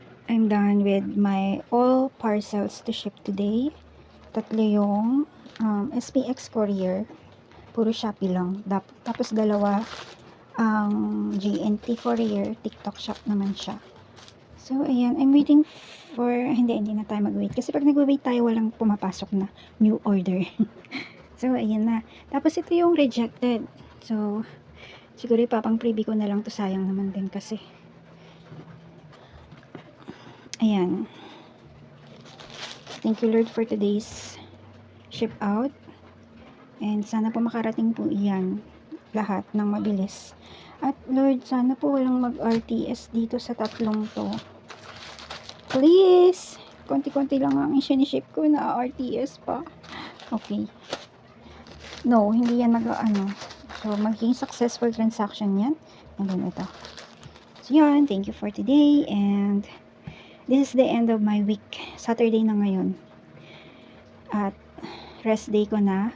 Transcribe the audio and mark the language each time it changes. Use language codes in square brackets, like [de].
[en] I'm done with my all parcels to ship today. [tl] Tatlo yung SPX courier. Puro Shopee lang. Tapos dalawa ang GNT courier. TikTok shop naman siya. So, ayan. [en] I'm waiting for... [tl] Hindi na tayo mag-wait. Kasi pag nag-wait tayo, walang pumapasok na new order. So, ayan na. Tapos ito yung rejected. So, Siguro ipapang preview ko na lang to, sayang naman din kasi. Ayan. [en] Thank you Lord for today's ship out. [tl] And sana po makarating po iyan lahat ng mabilis. At Lord, sana po walang mag-RTS dito sa tatlong to. Please! Konti-konti lang ang siniship ko na RTS pa. Okay. No, hindi yan So, magiging successful transaction yan. And then ito. So, yan. [en] Thank you for today. And this is the end of my week. [tl] Saturday na ngayon. At rest day ko na.